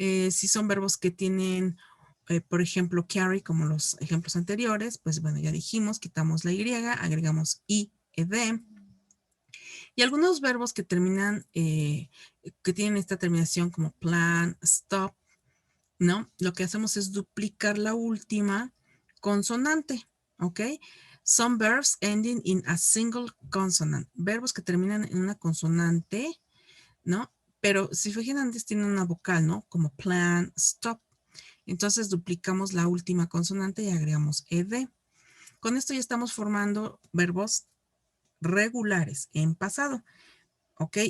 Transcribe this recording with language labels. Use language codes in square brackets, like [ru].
[es] Si son verbos que tienen, por ejemplo, carry, como los ejemplos anteriores, pues bueno, ya dijimos, quitamos la y, agregamos i, ed. Y algunos verbos que terminan, que tienen esta terminación como plan, stop, ¿no? Lo que hacemos es duplicar la última consonante, ¿ok? [en] Some verbs ending in a single consonant. [es] Verbos que terminan en una consonante, ¿no? Pero si fijan antes tienen una vocal, ¿no? Como plan, stop. Entonces duplicamos la última consonante y agregamos ed. Con esto ya estamos formando verbos regulares en pasado. ¿Ok?